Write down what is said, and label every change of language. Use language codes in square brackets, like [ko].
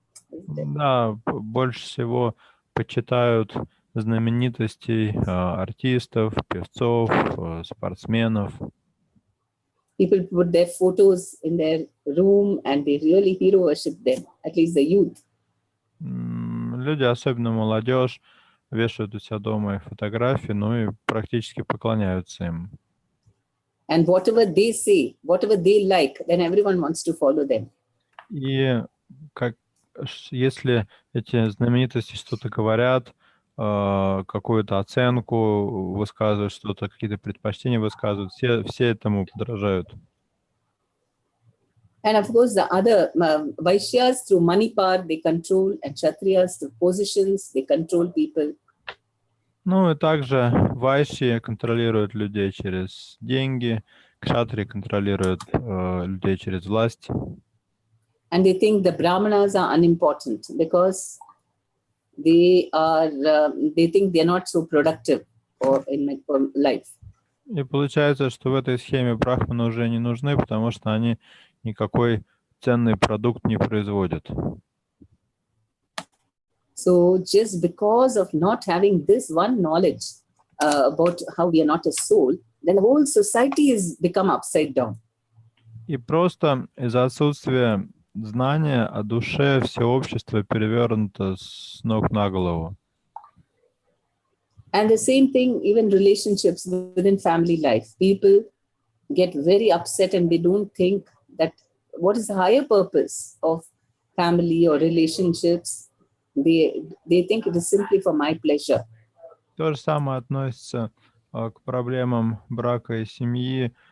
[ru] Да, больше всего почитают знаменитостей, артистов, певцов, спортсменов. [en] People put their photos in their room and they really hero worship them, at least the youth. [ru] Люди, особенно молодежь, вешают у себя дома их фотографии, ну и практически поклоняются им. [en] And whatever they say, whatever they like, then everyone wants to follow them. [ru] И если эти знаменитости что-то говорят, какую-то оценку высказывают, что-то, какие-то предпочтения высказывают, все этому подражают. [en] And of course, the other Vaishyas through money power, they control, and Kshatriyas through positions, they control people. [ru] Ну и также вайши контролируют людей через деньги, кшатри контролируют людей через власть. [en] And they think the Brahmanas are unimportant because they think they're not so productive in life. [ru] И получается, что в этой схеме брахманы уже не нужны, потому что они никакой ценный продукт не производят. [en] So just because of not having this one knowledge about how we are not a soul, then the whole society has become upside down. И просто из-за отсутствия знания о душе все общество перевернуто с ног на голову. And the same thing, even relationships within family life. People get very upset and they don't think that what is the higher purpose of family or relationships. They think it is simply for my pleasure. [ru] То же самое относится к проблемам брака и семьи.